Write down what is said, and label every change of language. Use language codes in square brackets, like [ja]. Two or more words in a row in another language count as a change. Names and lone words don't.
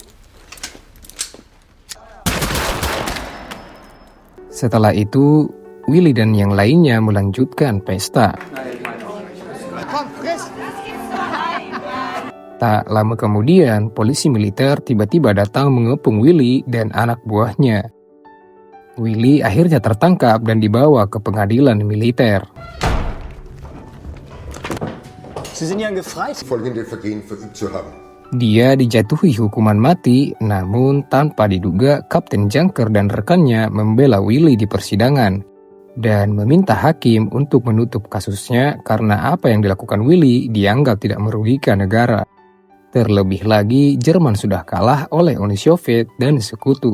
[id] Setelah itu, Willy dan yang lainnya melanjutkan pesta. Tak lama kemudian, polisi militer tiba-tiba datang mengepung Willy dan anak buahnya. Willy akhirnya tertangkap dan dibawa ke pengadilan militer. [de] Sie sind ja gefreit. Folgende Vergehen verübt zu haben. [id] Dia dijatuhi hukuman mati, namun tanpa diduga Kapten Junker dan rekannya membela Willy di persidangan dan meminta hakim untuk menutup kasusnya karena apa yang dilakukan Willy dianggap tidak merugikan negara. Terlebih lagi, Jerman sudah kalah oleh Uni Soviet dan sekutu.